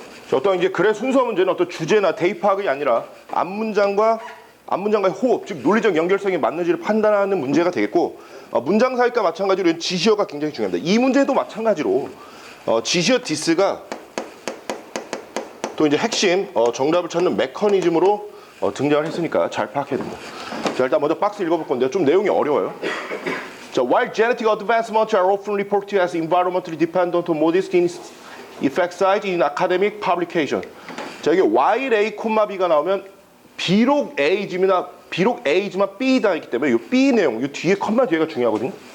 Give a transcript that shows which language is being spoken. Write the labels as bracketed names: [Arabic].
[Korean] 자, 어떤 이제 글의 순서 문제는 어떤 주제나 대입 파악이 아니라 앞문장과의 호흡, 즉 논리적 연결성이 맞는지를 판단하는 문제가 되겠고, 문장 사이과 마찬가지로 지시어가 굉장히 중요합니다. 이 문제도 마찬가지로 지시어 디스가 또 이제 핵심 정답을 찾는 메커니즘으로 등장을 했으니까 잘 파악해야 됩니다. 자, 일단 먼저 박스 읽어볼 건데요. 좀 내용이 어려워요. [English] 자, while genetic advancements are often reported as environmentally dependent on modest in effect size in academic publication. [Korean] 자, 이게 while A, B가 나오면 비록 A지만 B다 있기 때문에 이 B 내용, 이 뒤에 컴마 뒤에가 중요하거든요.